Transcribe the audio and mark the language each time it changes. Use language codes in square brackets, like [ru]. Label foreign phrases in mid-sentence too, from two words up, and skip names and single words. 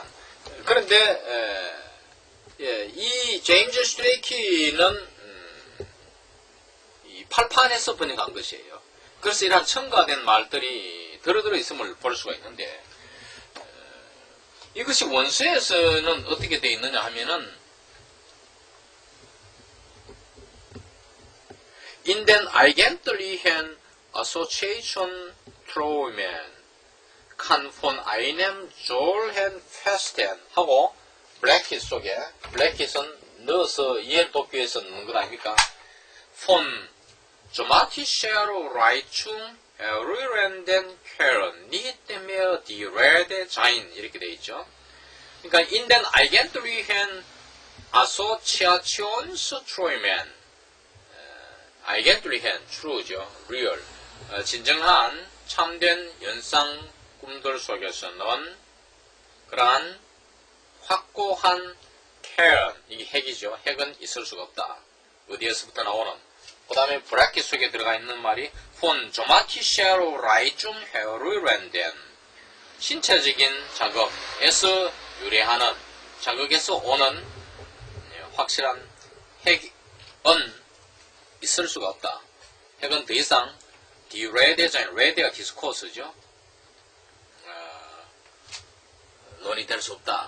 [ko] 그런데 이 제임스 스트레이키는 이 팔판에서 번역한 것이에요. 그래서 이러한 첨가된 말들이 들어 있음을 볼 수가 있는데 이것이 원서에서는 어떻게 되어 있느냐 하면은 [de] In den eigentlichen Association Träumen kann von einem solchen festen [ko] 하고 브래킷 속에 브래킷은 넣어서 이해를 돕기 위해서 넣는 것 아닙니까? [de] von dramatischer Reizung rührenden Kern nicht mehr die Rede sein [ko] 이렇게 되어 있죠. [de] 그러니까 in den eigentlichen Assoziationsträumen eigentlichen true죠. [ko] real 진정한 참된 연상 꿈들 속에서는 그러한 확고한 Kern 이게 핵이죠. 핵은 있을 수가 없다. 어디에서부터 나오는 그 다음에 브래킷 속에 들어가 있는 말이 [de] von dramatischer Reizung herrührenden [ko] 신체적인 자극에서 유래하는 자극에서 오는 확실한 핵은 있을 수가 없다. 핵은 더 이상 [de] die Rede sein, [ko] Rede가 디스코스죠. 논의될 수 없다.